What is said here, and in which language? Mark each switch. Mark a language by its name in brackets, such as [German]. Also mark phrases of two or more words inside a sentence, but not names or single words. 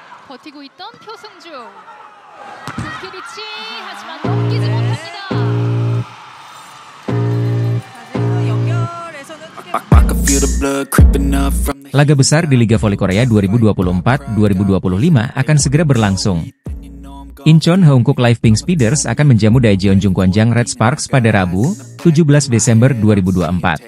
[Korean] 버티고 있던 표승주. 높이 리치 하지만 넘기지 못합니다. [Indonesian] Laga besar di Liga Voli Korea 2024-2025 akan segera berlangsung. Incheon Heungkuk Live Pink Speeders akan menjamu Daejeon Jungkwanjang Red Sparks pada Rabu, 17 Desember 2024.